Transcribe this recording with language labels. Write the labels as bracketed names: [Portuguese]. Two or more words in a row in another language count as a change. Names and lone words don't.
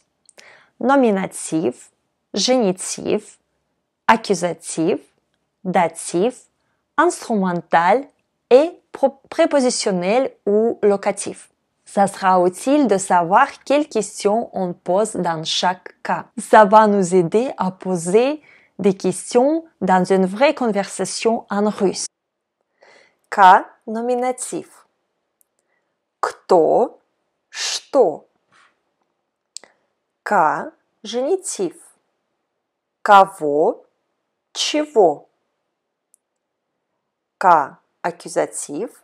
[French] Nominatif, génitif, accusatif, datif, instrumental et prépositionnel ou locatif. Ça sera utile de savoir quelles questions on pose dans chaque cas. Ça va nous aider à poser des questions dans une vraie conversation en russe. [Russian] Cas номинатив. Кто, что. К женитив. Кого, чего. К аккузатив.